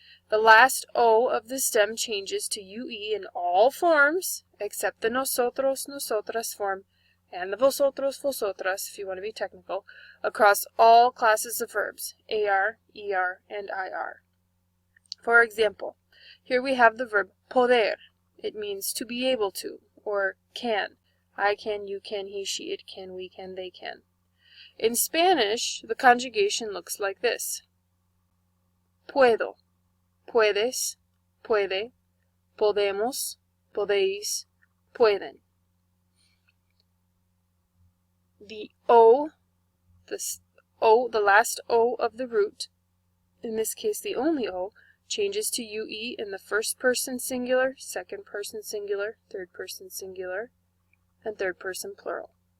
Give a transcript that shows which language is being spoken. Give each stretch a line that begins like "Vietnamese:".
English: The last O of the stem changes to UE in all forms except the nosotros, nosotras form and the vosotros, vosotras, if you want to be technical, across all classes of verbs, AR, ER, and IR. For example, here we have the verb poder. It means to be able to, or can. I can, you can, he, she, it can, we can, they can. In Spanish, the conjugation looks like this.
Spanish: Puedo, puedes, puede, podemos, podéis, pueden.
English: The O, the last O of the root, in this case the only O, changes to UE in the first person singular, second person singular, third person singular, and third person plural.